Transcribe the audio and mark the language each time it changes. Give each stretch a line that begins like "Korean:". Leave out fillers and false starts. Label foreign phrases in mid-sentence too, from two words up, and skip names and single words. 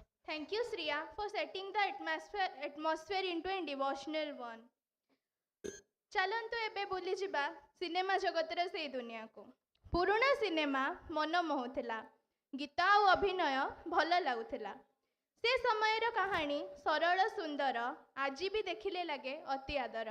English: Thank you, Sriya, for setting the atmosphere into a devotional one.
Odia: ଚାଲନ୍ତୁ ଏବେ ବୁଲି ଯିବା ସିନେମା ଜଗତର ସେଇ ଦୁନିଆକୁ। ପୁରୁଣା ସିନେମା ମନ ମୋହୁଥିଲା, ଗୀତ ଆଉ ଅଭିନୟ ଭଲ ଲାଗୁଥିଲା। ସେ ସମୟର କାହାଣୀ ସରଳ ସୁନ୍ଦର, ଆଜି ବି ଦେଖିଲେ ଲାଗେ ଅତି ଆଦର।